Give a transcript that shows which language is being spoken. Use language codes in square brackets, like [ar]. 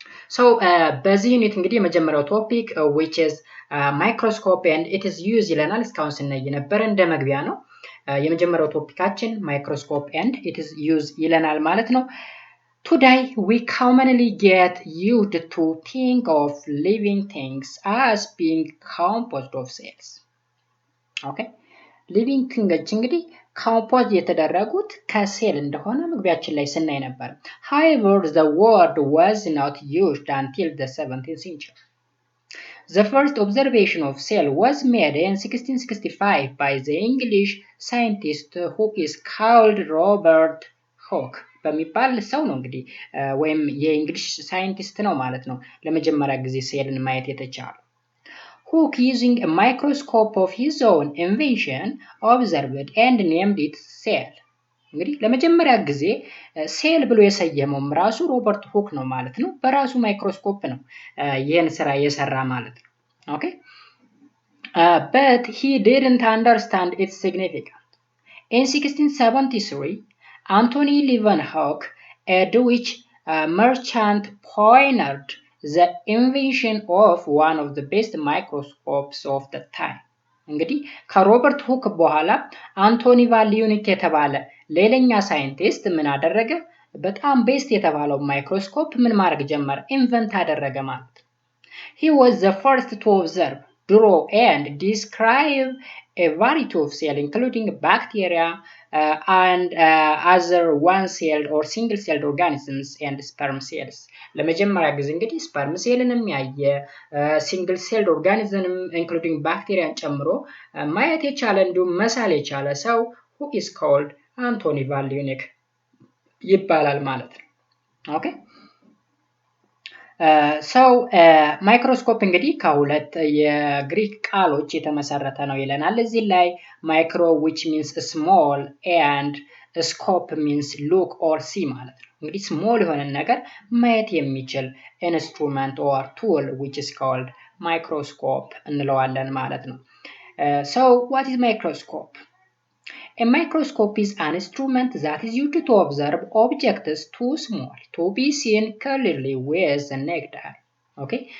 [en] So [am] በዚህ ዩኒት እንግዲህ የመጀመሪያው ቶፒክ [en] which is microscope and it is used [am] ይለናል። እስካሁን ስናይ የነበረ እንደ መግቢያ ነው። የመጀመሪያው ቶፒካችን [en] microscope and it is used [am] ይለናል ማለት ነው። [en] Today we commonly get used to think of living things as being composed of cells. Okay? Living things እንግዲህ composed [am] የተደረጉት ከሴል እንደሆነ መግቢያችን ላይ ስናይ ነበር። [en] However, the word was not used until the 17th century. The first observation of cell was made in 1665 by the English scientist who is called Robert Hooke. [am] በሚባል ሰው ነው እንግዲህ ወይም የእንግሊሽ ሳይንቲስት ነው ማለት ነው ለመጀመሪያ ጊዜ ሴልን ማየት የተቻለው። [en] Hooke, using a microscope of his own invention, observed and named it cell. [am] እንግዲህ ለመጀመሪያ ጊዜ ሴል ብሎ የሰየመውም ራሱ ሮበርት ሁክ ነው ማለት ነው። በራሱ ማይክሮስኮፕ ነው ይህን ስራ የሰራ ማለት ነው። Okay? [en] But he didn't understand its significance. In 1673, Anthony Leeuwenhoek, a Dutch merchant, pioneered the invention of one of the best microscopes of the time. [am] እንግዲህ ከሮበርት ሁክ በኋላ አንቶኒ ቫን ሊዩኒክ የተባለ ሌላኛ ሳይንቲስት ምን አደረገ? በጣም ቤስት የተባለው ማይክሮስኮፕ ምን ማድረግ ጀመረ? ኢንቨንት አደረገ ማለት ነው። [en] He was the first to observe, draw and describe a variety of cells including bacteria and other one-celled or single-celled organisms and sperm cells. [am] ለመጀመሪያ ጊዜ እንግዲህ ስፐርም ሴልንም ያየ [en] single-celled organism including bacteria [am] ጨምሮ ማየት የቻለ እንዲሁም መሳል የቻለ ሰው [en] who is called [am] አንቶኒ ቫን ሊዩኒክ ይባላል ማለት ነው። Okay? ሰው ማይክሮስኮፕ እንግዲህ ከሁለት የግሪክ ቃሎች የተመሰረተ ነው ይለናል እዚህ ላይ ማይክሮ [en] which means small and scope means look or see [am] ማለት ነው። እንግዲህ ስሞል የሆነ ነገር ማየት የሚችል ኢንስትሩመንት [en] or tool which is called microscope [am] እንለዋለን ማለት ነው። [en] So what is microscope? A microscope is an instrument that is used to observe objects too small to be seen clearly with the naked eye. Okay?